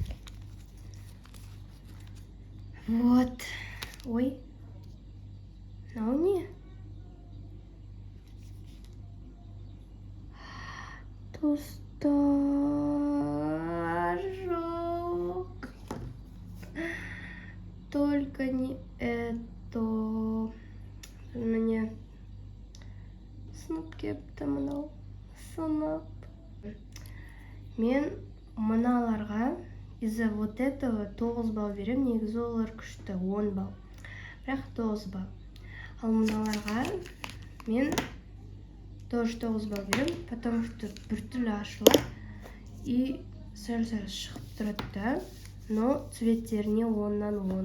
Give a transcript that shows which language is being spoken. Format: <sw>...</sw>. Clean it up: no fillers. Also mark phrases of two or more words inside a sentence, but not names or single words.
<ru>Вот.</ru> <kk>Ой. Мынау не? Достар, жоқ.</kk> <ru>Только не это.</ru> <kk>Мне сынып кепті мынау. Сынып. Мен мыналарға</kk> <ru>из-за вот этого</ru> <kk>9 балл берем. Негізі олар күшті 10 балл. Бірақ 9 балл. Ал мыналарға мен тоже 9 балл берем,</kk> <ru>потому что</ru> <kk>біртүрлі ашылады и сәл-сәл шығып тұрады да, но цветтеріне 10-нан 10.</kk>